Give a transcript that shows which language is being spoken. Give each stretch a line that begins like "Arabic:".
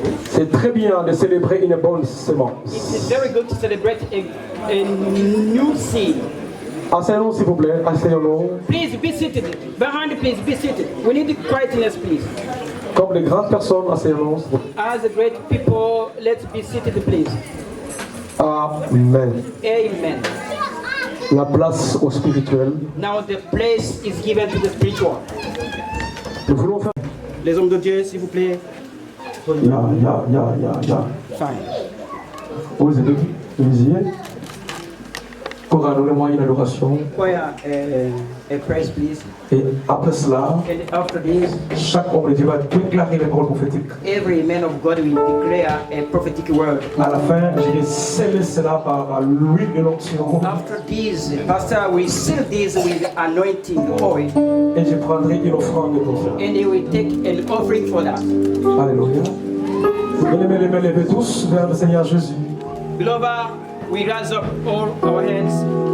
French: C'est très bien de célébrer une bonne semence.
English: It's very good to celebrate a new seed.
French: Asseyons-nous s'il vous plaît, asseyons-nous.
English: Please be seated. Behind, please be seated. We need quietness, please.
French: Comme les grandes personnes, asseyons-nous. s'il vous plaît.
English: As a great people, let's be seated, please. Amen. Amen.
French: La place au spirituel.
English: Now the place is given to the spiritual.
French: Nous voulons faire. Les hommes de Dieu, s'il vous plaît. Ya.
English: Fine.
French: Vous êtes Olivier. Chorale, donnez-moi une adoration.
English: Choir a praise, please.
French: Et après cela,
English: And after this,
French: chaque homme de Dieu va déclarer les paroles prophétiques.
English: every man of God will declare a prophetic word.
French: À la fin, je vais sceller cela par l'huile de l'onction.
English: After this, Pastor will seal this with anointing oil,
French: Et je prendrai une offrande pour cela.
English: and he will take an offering for that.
French: Alléluia. Bien-aimés, les mains levées tous vers le Seigneur Jésus.
English: Beloved, we raise up all our hands.